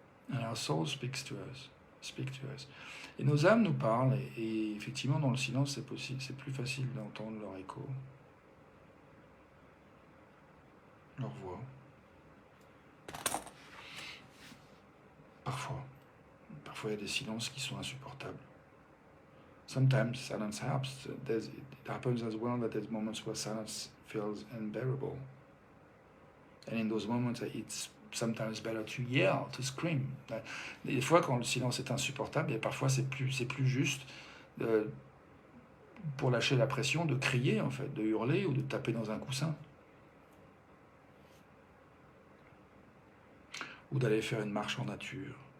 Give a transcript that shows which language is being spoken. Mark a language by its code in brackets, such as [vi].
[en] And our soul speaks to us. [fr] Et nos âmes nous parlent, et effectivement, dans le silence, c'est possible, c'est plus facile d'entendre leur écho, leur voix. Parfois, il y a des silences qui sont insupportables. [en] Sometimes silence helps. It happens as well that there's moments where silence feels unbearable. And in those moments, it's sometimes better to yell, to scream. [fr] Des fois, quand le silence est insupportable, et parfois c'est plus juste pour lâcher la pression, de crier en fait, de hurler ou de taper dans un coussin. Ou d'aller faire une marche en nature.